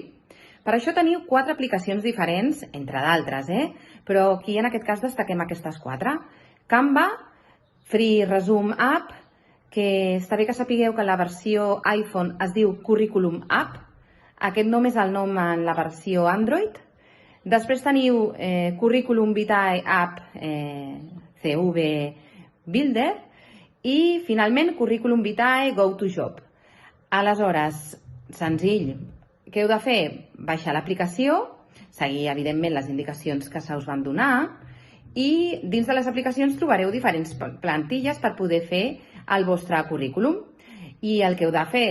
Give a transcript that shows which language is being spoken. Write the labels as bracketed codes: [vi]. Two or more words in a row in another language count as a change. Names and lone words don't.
[ca] Per això teniu 4 aplicacions diferents, entre d'altres, però aquí en aquest cas destaquem aquestes 4. Canva, Free Resume App, que està bé que sapigueu que la versió iPhone es diu Curriculum App. Aquest nom és el nom en la versió Android. Després teniu Curriculum Vitae App CV Builder i finalment Curriculum Vitae Go to Job. Aleshores, senzill, què heu de fer? Baixar l'aplicació, seguir evidentment les indicacions que se us van donar i dins de les aplicacions trobareu diferents plantilles per poder fer el vostre currículum. I el que heu de fer?